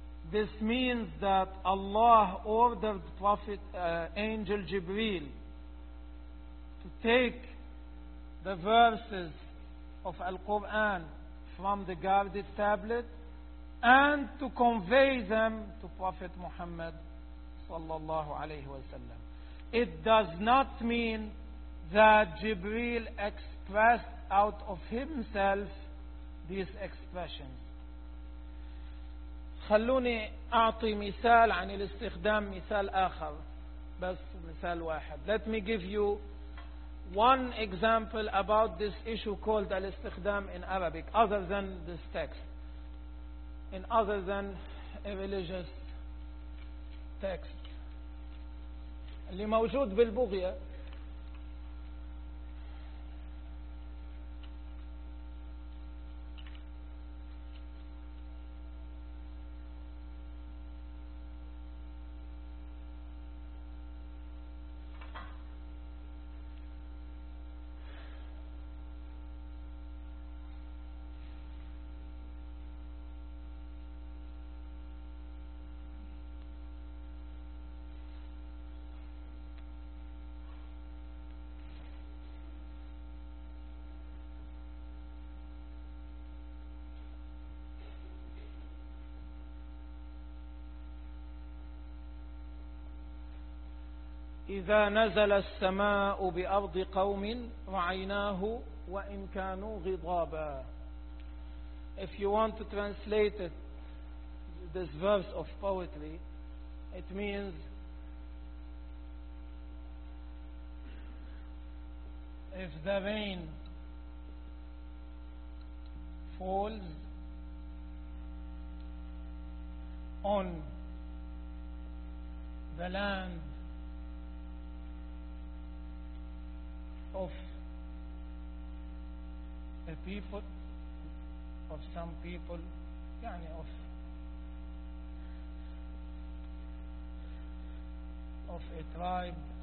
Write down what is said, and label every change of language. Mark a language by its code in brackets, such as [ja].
[en] This means that Allah ordered Prophet Angel Jibreel to take the verses of Al-Quran from the guarded tablet and to convey them to Prophet Muhammad sallallahu alayhi wa sallam. It does not mean that Jibreel expressed out of himself these expressions. [ar] خلوني أعطي مثال عن الاستخدام مثال آخر بس مثال واحد. [en] Let me give you one example about this issue called الاستخدام in Arabic other than this text, in other than a religious text. [ar] اللي موجود بالبغية إذا نزل السماء بأرض قوم رعيناه وإن كانوا غضابا. [en] If you want to translate it, this verse of poetry, it means if the rain falls on the land of a people, of some people, يعني of a tribe,